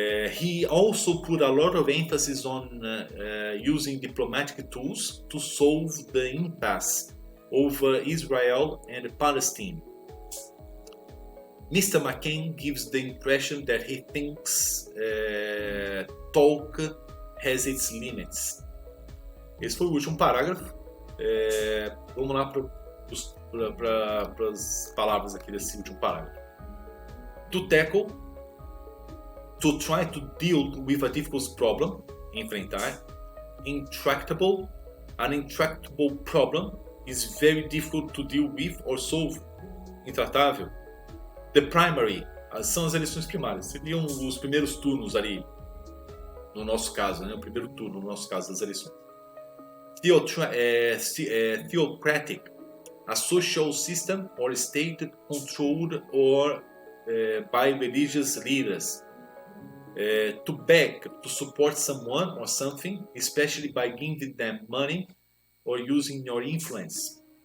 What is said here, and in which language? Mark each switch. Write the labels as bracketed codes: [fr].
[en] He also put a lot of emphasis on using diplomatic tools to solve the impasse over Israel and Palestine. Mr. McCain gives the impression that he thinks talk has its limits. [pt] Esse foi o último parágrafo. Vamos lá para as palavras aqui desse último parágrafo. [en] To tackle, to try to deal with a difficult problem, enfrentar. Intractable, an intractable problem is very difficult to deal with or solve. [pt] Intratável. The primary, são as eleições primárias. Seriam os primeiros turnos ali, no nosso caso, né? O primeiro turno, no nosso caso, das eleições. [en] Theocratic, a social system or state controlled or by religious leaders. To back, to support someone or something, especially by giving them money or using your influence.